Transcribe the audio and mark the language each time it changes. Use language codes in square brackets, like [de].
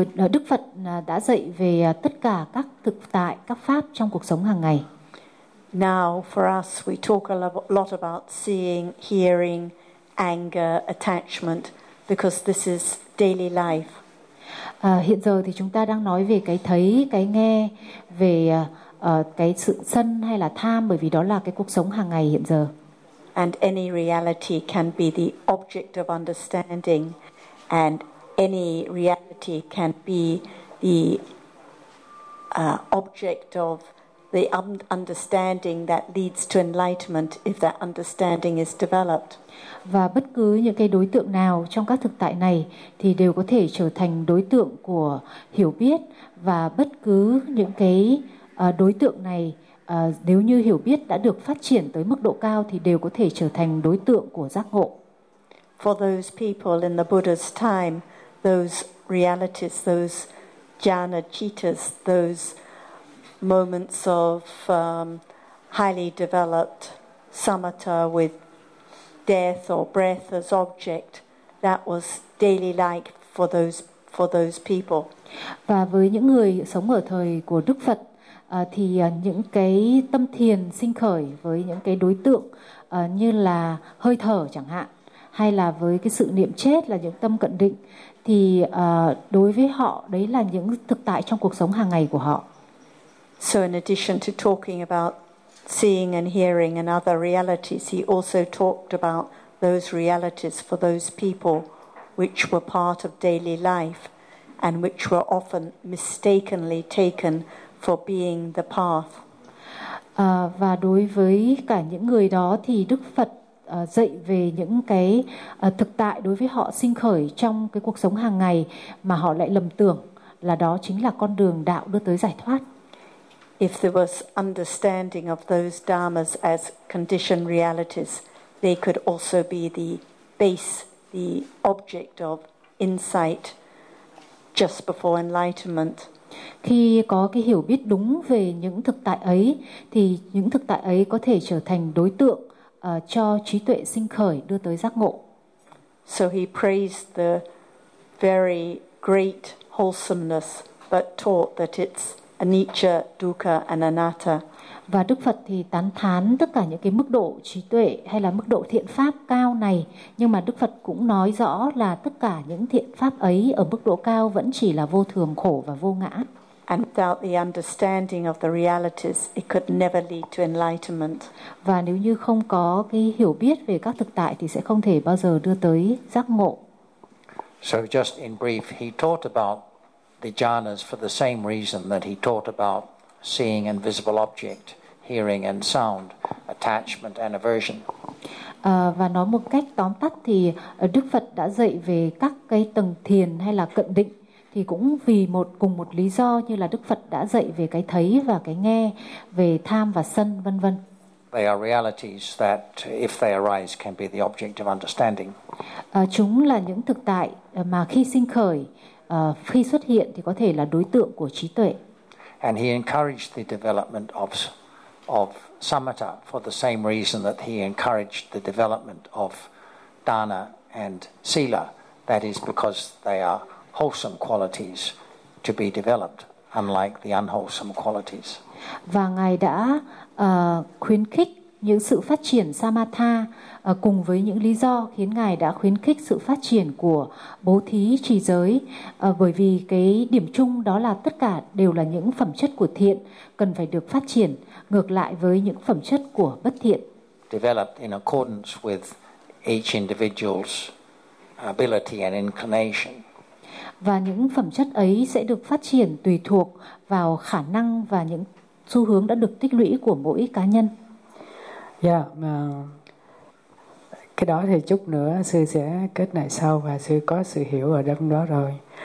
[vi] Đức Phật đã dạy về tất cả các thực tại, các pháp trong cuộc sống hàng ngày. [en] Now for us, we talk a lot about seeing, hearing, anger, attachment, because this is daily life. [vi] Hiện giờ thì chúng ta đang nói về cái thấy, cái nghe, về cái sự sân hay là tham, bởi vì đó là cái cuộc sống hàng ngày hiện giờ. [en] And any reality can be the object of understanding, and any reality can be the object of the understanding that leads to enlightenment if that understanding is developed. [vi] Và bất cứ những cái đối tượng nào trong các thực tại này thì đều có thể trở thành đối tượng của hiểu biết, và bất cứ những cái đối tượng này nếu như hiểu biết đã được phát triển tới mức độ cao thì đều có thể trở thành đối tượng của giác ngộ. [en] For those people in the Buddha's time, those realities, those jhana cittas, those moments of highly developed samatha with death or breath as object, that was daily life for those people. [vi] Và với những người sống ở thời của Đức Phật thì những cái tâm thiền sinh khởi với những cái đối tượng như là hơi thở chẳng hạn, hay là với cái sự niệm chết là những tâm cận định, thì đối với họ đấy là những thực tại trong cuộc sống hàng ngày của họ. [en] So in addition to talking about seeing and hearing and other realities, he also talked about those realities for those people which were part of daily life and which were often mistakenly taken for being the path. [vi] Và đối với cả những người đó thì Đức Phật dạy về những cái thực tại đối với họ sinh khởi trong cái cuộc sống hàng ngày mà họ lại lầm tưởng là đó chính là con đường đạo đưa tới giải thoát. [en] If there was understanding of those dharmas as conditioned realities, they could also be the base, the object of insight just before enlightenment. [vi] Khi có cái hiểu biết đúng về những thực tại ấy thì những thực tại ấy có thể trở thành đối tượng cho trí tuệ sinh khởi đưa tới giác ngộ. [en] So he praised the very great wholesomeness but taught that it's anicca, dukkha and anatta. [vi] Và Đức Phật thì tán thán tất cả những cái mức độ trí tuệ hay là mức độ thiện pháp cao này, nhưng mà Đức Phật cũng nói rõ là tất cả những thiện pháp ấy ở mức độ cao vẫn chỉ là vô thường, khổ và vô ngã. [en] And without the understanding of the realities, it could never lead to enlightenment. [vi] Và nếu như không có cái hiểu biết về các thực tại thì sẽ không thể bao giờ đưa tới giác ngộ. [en] So just in brief, he taught about the jhanas for the same reason that he taught about seeing invisible object, hearing and sound, attachment and aversion. [vi] Và nói một cách tóm tắt thì Đức Phật đã dạy về các cái tầng thiền hay là cận định thì cũng vì một cùng một lý do như là Đức Phật đã dạy về cái thấy và cái nghe, về tham và sân, vân vân. [en] They are realities that if they arise can be the object of understanding. [vi] Chúng là những thực tại mà khi sinh khởi, khi xuất hiện thì có thể là đối tượng của trí tuệ. [en] And he encouraged the development of samatha for the same reason that he encouraged the development of dana and sila, that is because they are wholesome qualities to be developed, unlike the unwholesome qualities. [vi] Và ngài đã khuyến khích những sự phát triển samatha cùng với những lý do khiến ngài đã khuyến khích sự phát triển của bố thí trì giới, bởi vì cái điểm chung đó là tất cả đều là những phẩm chất của thiện cần phải được phát triển, ngược lại với những phẩm chất của bất thiện. [en] Developed in accordance with each individual's ability and inclination. [vi] Và những phẩm chất ấy sẽ được phát triển tùy thuộc vào khả năng và những xu hướng đã được tích lũy của mỗi cá nhân. Cái đó thì chút nữa sư sẽ kết lại sau và sư có sự hiểu ở trong đó rồi.